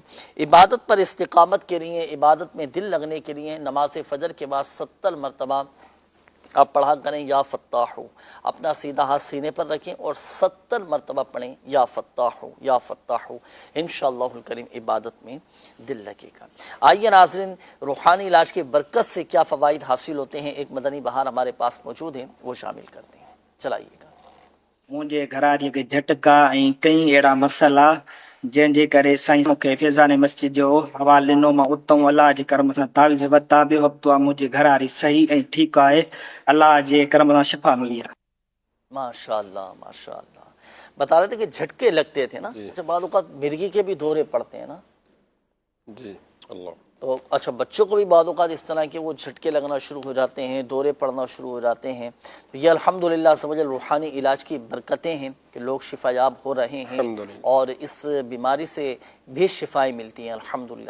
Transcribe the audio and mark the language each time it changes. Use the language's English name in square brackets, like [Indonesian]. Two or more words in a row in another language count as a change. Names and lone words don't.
[Urdu] عبادت پر استقامت کے لیے، عبادت میں دل لگنے کے لیے نماز فجر کے بعد 70 مرتبہ آپ پڑھا کریں [Arabic] یا فتاح، [Urdu] اپنا سیدھا ہاتھ سینے پر رکھیں اور 70 مرتبہ پڑھیں [Arabic] یا فتاح یا فتاح، انشاءاللہ الکریم [Urdu] عبادت میں دل لگے گا۔ آئیے ناظرین، روحانی علاج کی برکت سے کیا فوائد حاصل ہوتے ہیں، ایک مدنی بہار ہمارے پاس موجود ہیں، وہ شامل کرتے ہیں، چلائیے گا۔ [Sindhi] मुंहिंजे घरारीअ खे झटका ऐं कई अहिड़ा मसइला जंहिंजे करे साईं मूंखे फैज़ान मस्जिद जो हवालो ॾिनो, मां उतां अलाह जे करम सां तावीज़ वरिता। ॿियो हफ़्तो आहे मुंहिंजी घरारी सही ऐं ठीकु आहे, अलाह जे करम सां शिफ़ा मिली आहे। [Arabic] ماشاءاللہ ماشاءاللہ، [Urdu] بتا رہے تھے کہ جھٹکے لگتے تھے نا، اچھا بعض اوقات مرغی کے بھی دورے پڑتے ہیں نا، جی اللہ، تو اچھا بچوں کو بھی بعض اوقات اس طرح کے وہ جھٹکے لگنا شروع ہو جاتے ہیں، دورے پڑنا شروع ہو جاتے ہیں، تو یہ الحمدللہ سمجھ روحانی علاج کی برکتیں ہیں کہ لوگ شفا یاب ہو رہے ہیں اور اس بیماری سے بھی شفائیں ملتی ہیں الحمدللہ۔